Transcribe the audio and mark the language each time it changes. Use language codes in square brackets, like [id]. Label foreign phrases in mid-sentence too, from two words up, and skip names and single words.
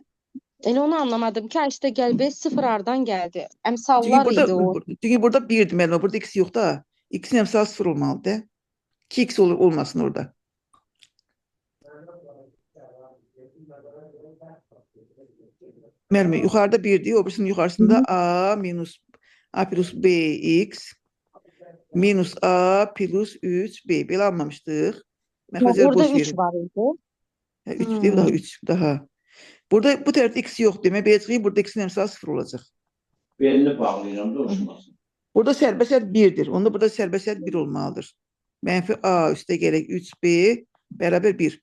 [az] Elə onu anlamadım ki, işte gəl b 0 hardan gəldi? Əmsallar idi o. Çünki burada 1'dir müəllimə, burada x yox da. X'in əmsalı 0 olmalıdır. 2x olmasın orada. Müəllimə, yuxarıda 1'dir, o birisinin yuxarısında a minus a plus bx minus a plus 3b. Belə almamışdıq. Orada 3 var idi. 3 deyil, daha 3 daha. Burada bu tərəfdə x yox demək, belə çıxır, burada x-in əmsalı 0 olacaq. Belini bağlayıram da uçmasın. Burada sərbəsiyyət 1-dir. Onda burada sərbəsiyyət 1 olmalıdır. Mənfi a üstə gələk 3b bərabər 1.